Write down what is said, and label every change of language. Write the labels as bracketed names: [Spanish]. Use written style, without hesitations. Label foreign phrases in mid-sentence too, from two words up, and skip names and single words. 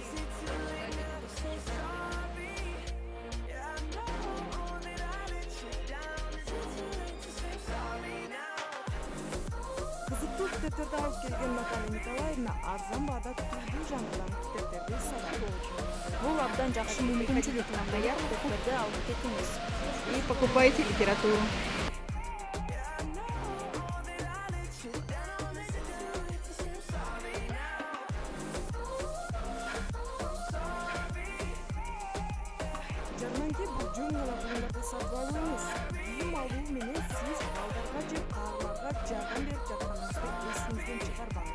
[Kyrgyz] Кызыктуу китептерди алып келген Наталья Николаевна арзан баада түрдүү жанрдан китептерди сатат. Бул абдан жакшы мүмкүнчүлүк. Даяр китептерди алып кетиңиз. [Russian] И покупайте литературу. [Kyrgyz] Жарманке бул жөн гана буюмдарды сатып алуу эмес. Кийим алуу менен сиз балдарга же каарыларга жардам берип жатканыңызды эсиңизден чыгарбаңыз.